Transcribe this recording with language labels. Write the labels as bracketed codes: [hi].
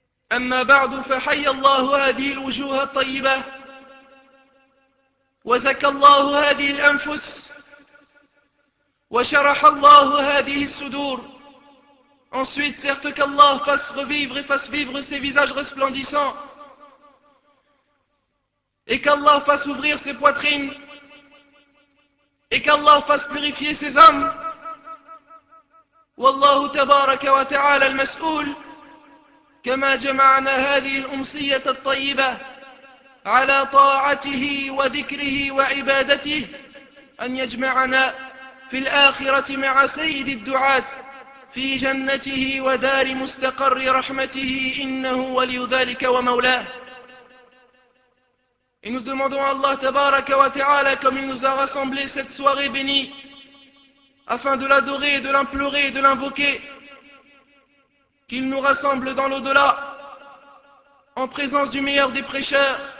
[ar] Amma ba'du fa hayya Allah hadhihi al-wujuh at-tayyibah وزكى الله هذه الأنفس وشرح الله هذه الصدور. [fr] Ensuite, certes qu'Allah fasse revivre et fasse vivre ces visages resplendissants et qu'Allah fasse ouvrir ses poitrines et qu'Allah fasse purifier ses âmes. [ar] والله تبارك وتعالى المسؤول كما جمعنا هذه الأمسية الطيبة على طاعته وذكره وعبادته أن يجمعنا في الآخرة مع سيد الدعاة في جنته ودار مستقر رحمته إنه ولي ذلك ومولاه. [fr] Et nous demandons à Allah تبارك وتعالى comme il nous a rassemblé cette soirée bénie afin de l'adorer, de l'implorer, de l'invoquer qu'il nous rassemble dans l'au-delà en présence du meilleur des prêcheurs